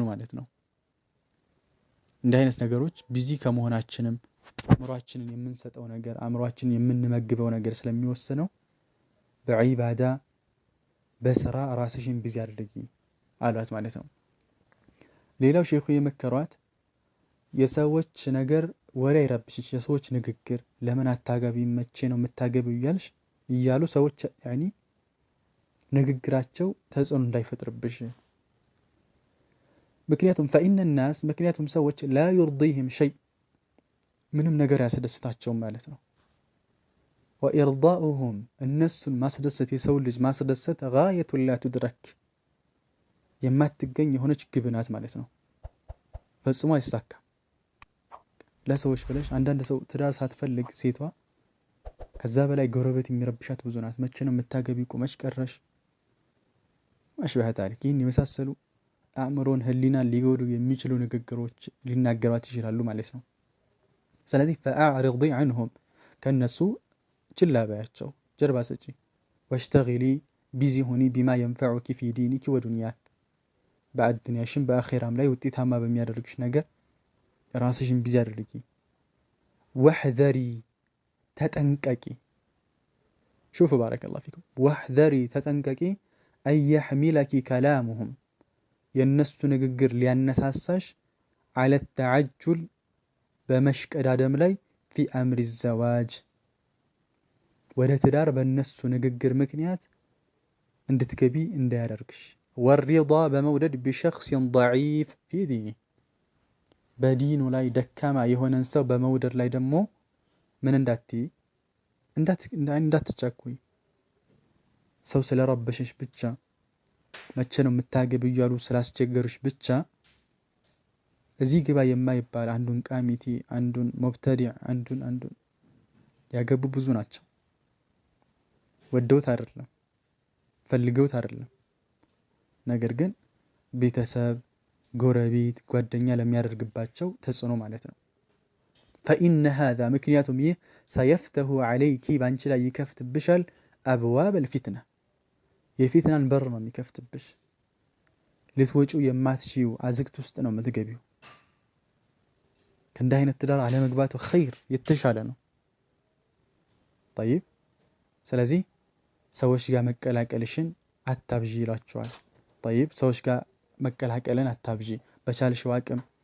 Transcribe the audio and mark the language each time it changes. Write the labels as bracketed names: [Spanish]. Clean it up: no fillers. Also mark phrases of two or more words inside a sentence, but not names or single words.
[Amharic] ማለት ነው እንዲህ አይነት ነገሮች ቢዚ ከመሆናችንም አእምሮአችንን የምንሰጠው ነገር አእምሮአችንን የምንመግበው ነገር ስለሚወሰነው በዒባዳ በስራ ራስሽን ቢዚ አድርጊ አሏት ማለት ነው ሌላው ሼኹ የመከሯት የሰዎች ነገር ወሬ ይረብሽሽ የሰዎች ንግግር ለምን አታገቢ መቼ ነው የምታገቢው ይያልሽ ይያሉ ሰዎች ያኒ ንግግራቸው ተጽዕኖ እንዳይፈጥርብሽ ምክንያቱም [Arabic] فإن الناس [Amharic] ምክንያቱም ሰዎች [Arabic] لا يرضيهم شيء [Amharic] ምንም ነገር ያስደስታቸው ማለት ነው وإرضاؤهم እነሱን ማስደሰት የሰው ልጅ ማስደሰት [Arabic] غاية لا تدرك [Amharic] የማትገኝ የሆነች ግብ ናት ማለት ነው ፈጽሞ አይሳካም ለሰዎች ብለሽ አንዳንድ ሰው ትዳር ሳትፈልግ ሴቷ ከዛ በላይ ጎረቤት የሚረብሻት ብዙ ናት መቼ ነው የምታገቢ ቁመሽ ቀረሽ ማሽባህ ታሪክ ይህን የመሳሰሉ አእምሮን ህሊናን ሊጎዱ የሚችሉ ንግግሮች ሊናገሯት ይችላሉ ማለት ነው ስለዚህ [Arabic] فأعرضي عنهم [Amharic] ከነሱ ችላ በያቸው ጀርባ ሰጪ واشتغلي ቢዚ ሆኒ [Arabic] بما ينفعك في دينك ودنياك [Amharic] በአዱንያሽም በአኺራም ላይ ውጤታማ በሚያደርግሽ ነገር ራስሽን ቢዚ አድርጊ واحذري [Arabic] ተጠንቀቂ شوف بارك الله فيكم واحذري ተጠንቀቂ أن يحملك كلامهم [Amharic] የነሱ ንግግር ሊያነሳሳሽ [Arabic] على التعجل [Amharic] በመሽቀዳደም ላይ [Arabic] في أمر الزواج [Amharic] ወደ ትዳር በእነሱ ንግግር ምክንያት እንድትገቢ እንዳያደርግሽ [Arabic] والرضا بمودد بشخص ضعيف في دينه بدينه [Amharic] ላይ ደካማ የሆነን ሰው በመውደድ ላይ ደግሞ ምን እንዳትቻኩይ ሰው ስለረበሽሽ ብቻ መቼ ነው የምታገቢው ያሉ ስላስቸገሩሽ ብቻ እዚህ ግባ የማይባል አንዱን ቃሚቲ አንዱን ሙብተዲዕ አንዱን ያገቡ ብዙ ናቸው ወደውት አይደለም ፈልገውት አይደለም ነገር ግን ቤተሰብ ጎረቤት ጓደኛ ለሚያደርግባቸው ተጽዕኖ ማለት ነው [Arabic] فإن هذا [Amharic] ምክንያቱም ይህ [Arabic] سيفتح عليك [Amharic] ባንቺ ላይ ይከፍትብሻል [Arabic] أبواب الفتنة [Amharic] የፊትናን በር ነው የሚከፍትብሽ ልትወጪው የማትችይው አዝግት ውስጥ ነው የምትገቢው። ከእንዲህ አይነት ትዳር አለመግባቱ ኸይር የተሻለ ነው። ጠይብ ስለዚህ ሰዎች ጋር መቀላቀልሽን አታብዢ ይላቸዋል። ጠይብ ሰዎች ጋር መቀላቀልን አታብዢ፣ በቻልሽው አቅም